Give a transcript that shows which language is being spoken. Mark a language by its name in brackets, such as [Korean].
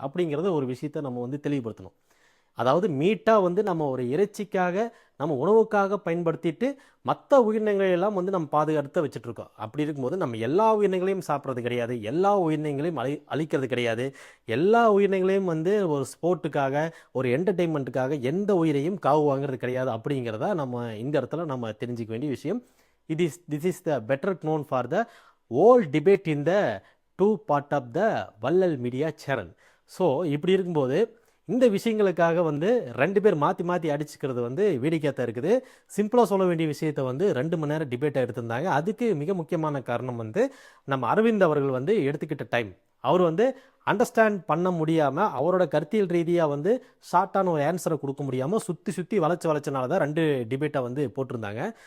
[Tamil] அப்படிங்கிறத ஒரு விஷயத்த நம்ம வந்து தெளிவுபடுத்தணும். அதாவது மீட்டாக வந்து நம்ம ஒரு இறைச்சிக்காக நம்ம உணவுக்காக பயன்படுத்திட்டு மற்ற உயிரினங்களையெல்லாம் வந்து நம்ம பாதுகாத்து வச்சுட்ருக்கோம். அப்படி இருக்கும்போது நம்ம எல்லா உயிரினங்களையும் சாப்பிட்றது கிடையாது, எல்லா உயிரினங்களையும் அழிக்கிறது கிடையாது, எல்லா உயிரினங்களையும் வந்து ஒரு ஸ்போர்ட்டுக்காக ஒரு என்டர்டெயின்மெண்ட்டுக்காக எந்த உயிரையும் காவு வாங்குறது கிடையாது. அப்படிங்கிறத நம்ம இந்த இடத்துல நம்ம தெரிஞ்சிக்க வேண்டிய விஷயம். [English] This is the better known for the whole debate in the 2 part of the Vallal media channel. [Tamil] ஸோ இப்படி இருக்கும்போது இந்த விஷயங்களுக்காக வந்து 2 பேர் மாற்றி அடிச்சுக்கிறது வந்து வேடிக்கையாக இருக்குது. சிம்பிளாக சொல்ல வேண்டிய விஷயத்தை வந்து 2 மணி நேரம் டிபேட்டாக எடுத்திருந்தாங்க. அதுக்கு மிக முக்கியமான காரணம் வந்து நம்ம அரவிந்த் அவர்கள் வந்து எடுத்துக்கிட்ட டைம். அவர் வந்து அண்டர்ஸ்டாண்ட் பண்ண முடியாமல் அவரோட கருத்தியல் ரீதியாக வந்து ஷார்ட்டான ஒரு ஆன்சரை கொடுக்க முடியாமல் சுற்றி வளைச்சனால தான் 2 டிபேட்டாக வந்து போட்டிருந்தாங்க.